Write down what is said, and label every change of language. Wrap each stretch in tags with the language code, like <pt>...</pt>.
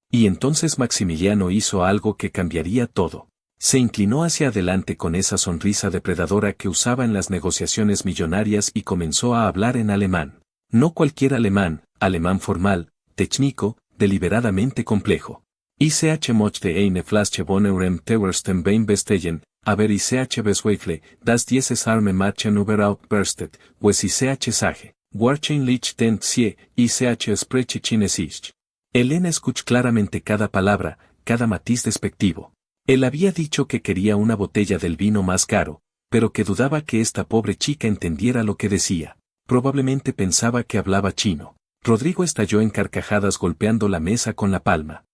<es>Y entonces Maximiliano hizo algo que cambiaría todo. Se inclinó hacia adelante con esa sonrisa depredadora que usaba en las negociaciones millonarias y comenzó a hablar en alemán. No cualquier alemán, alemán formal, técnico, deliberadamente complejo.</es> <de>Ich möchte eine Flasche von eurem teuersten Wein bestellen, aber ich bezweifle, dass dieses arme Mädchen überhaupt berstet,</de> <es>pues</es> <de>ich sage, wahrscheinlich denkt sie, ich spreche Chinesisch.</de> <es>Elena escuchó claramente cada palabra, cada matiz despectivo. Él había dicho que quería una botella del vino más caro, pero que dudaba que esta pobre chica entendiera lo que decía. Probablemente pensaba que hablaba chino. Rodrigo estalló en carcajadas golpeando la mesa con la palma.</es>